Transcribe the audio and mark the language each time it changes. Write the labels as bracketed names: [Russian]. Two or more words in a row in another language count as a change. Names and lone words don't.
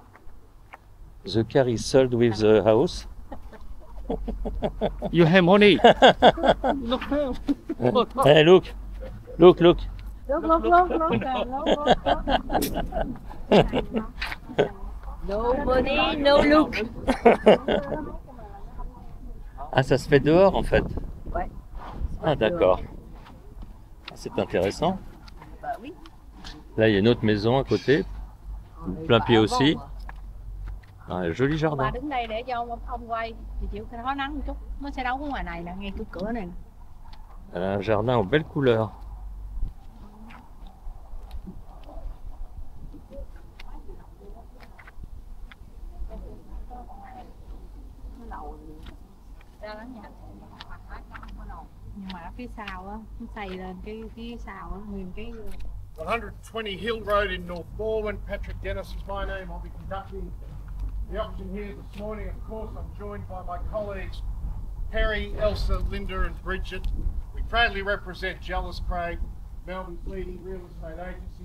[English] the car is sold with the house. You have money. Hey, look, look, look. Look. No money, no look. [French] Ah, ça se fait dehors en fait. Ouais. Ah, d'accord. C'est intéressant. Bah oui. Là, il y a une autre maison à côté, plein pied aussi. Un joli [Vietnamese] Bà [French] jardin. [Vietnamese] đứng đây để cho ông quay thì chịu khó nắng một chút. Nó sẽ đấu ở ngoài này nè, ngay cái cửa này nè. [French] Elle a un jardin aux belles couleurs. [Vietnamese] Ra đó nhà. Nhưng mà ở phía sau á, nó xây lên cái phía sau á, nguyên cái [English] 120 Hill Road in North Balwyn. Patrick Dennis is my name. I'll be conducting the auction here this morning. Of course, I'm joined by my colleagues Perry, Elsa, Linda and Bridget. We proudly represent Jealous Craig, Melbourne's leading real estate agency.